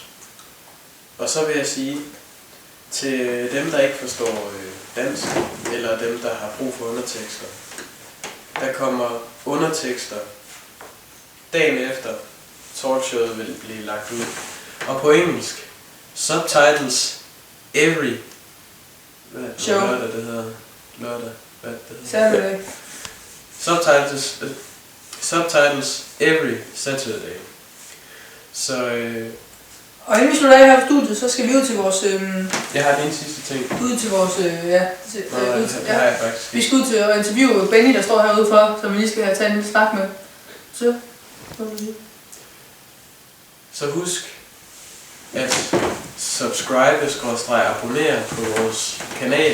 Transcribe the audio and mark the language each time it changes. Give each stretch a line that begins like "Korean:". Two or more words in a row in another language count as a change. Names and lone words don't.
Danish: Og så vil jeg sige, til dem, der ikke forstår dansk, eller dem, der har brug for undertekster, der kommer undertekster dagen efter talkshowet vil blive lagt ud. Og på engelsk,
English: subtitles every show.
Danish: Lørdag, det hedder lørdag. Hvad det hedder?
English: Saturday. Subtitles every Saturday.
Danish: Så Og inden vi slutter af her i studiet, så skal vi ud til vores... jeg har en sidste ting. Ud til vores... Det har jeg faktisk. Vi skal ud til at interviewe Benny, der står herude for, som vi lige skal have taget en lille snak med. Så husk at subscribe/abonnere på vores kanal.